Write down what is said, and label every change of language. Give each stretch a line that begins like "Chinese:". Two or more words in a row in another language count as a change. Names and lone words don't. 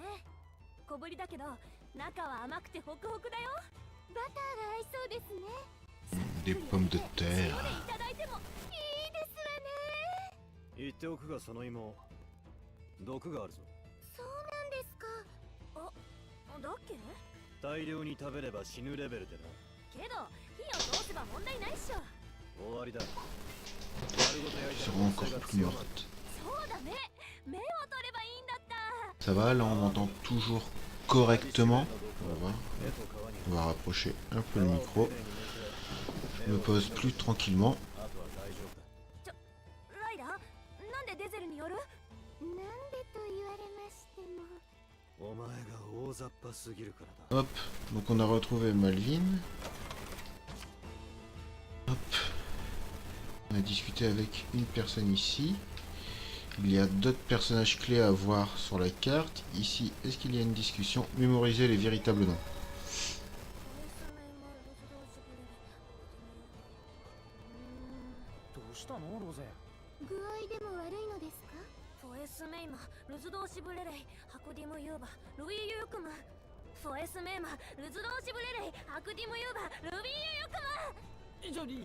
Japanese: 小ぶりだけど中は甘くてホクホクだよ。バターが合いそうですね。
French: Des pommes de terre.
Japanese: いただいてもいいですわね。言っておくがその芋毒があるぞ。そうなんですか。だっけ？大量に食べれば死ぬレベルでな。けど火を通せば問題ないっしょ。終わりだ。
French: Ils seront encore plus mortes.
Japanese: そうだね。目を取ればいいんだった。
French: Ça va, là on m'entend toujours correctement. On va voir. On va rapprocher un peu le micro. Je me pose plus tranquillement.
Japanese: ライダー、なんでデゼルによる？なんでと言われましても。お前が大雑把すぎるからだ。
French: Hop, donc on a retrouvé Malvin. Hop. On a discuté avec une personne ici. Il y a d'autres personnages clés à voir sur la carte. Ici, est-ce qu'il y a une discussion? Mémoriser les véritables noms.
Japanese: どうしたのロゼ？具合でも悪いのですか？フォエスメイマ、ルズドーシブレレイ、ハクディムユーバ、ルイユークム。フォエスメイマ、ルズドーシブレレイ、ハクディムユーバ、ルビーユークム。